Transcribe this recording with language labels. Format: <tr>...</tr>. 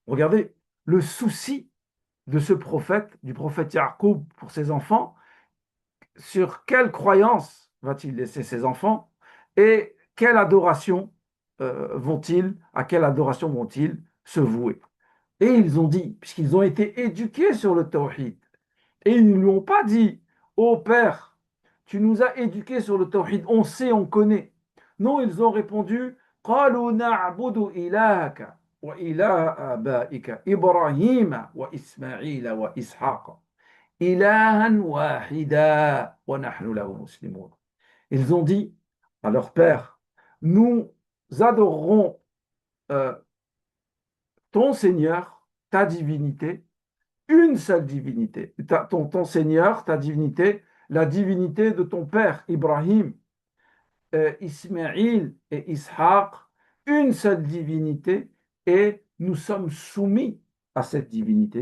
<fr>Regardez le souci de ce prophète, du prophète Yaqub pour ses enfants, sur quelle croyance va-t-il laisser ses enfants et quelle adoration à quelle adoration vont-ils se vouer? Et ils ont dit, puisqu'ils ont été éduqués sur le tawhid, et ils ne lui ont pas dit, ô Père, tu nous as éduqués sur le tawhid, on sait, on connaît. Non, ils ont répondu,</fr> <ar>قالوا نعبد إلهك وإله آبائك إبراهيم وإسماعيل وإسحاق إلها واحدا ونحن له مسلمون.</ar> <fr>Ils ont dit à leur père, nous adorerons euh, ton Seigneur, ta divinité, une seule divinité. Ton Seigneur, ta divinité, la divinité de ton père Ibrahim, Ismaïl et Ishaq, une seule divinité, et nous sommes soumis à cette divinité.</fr>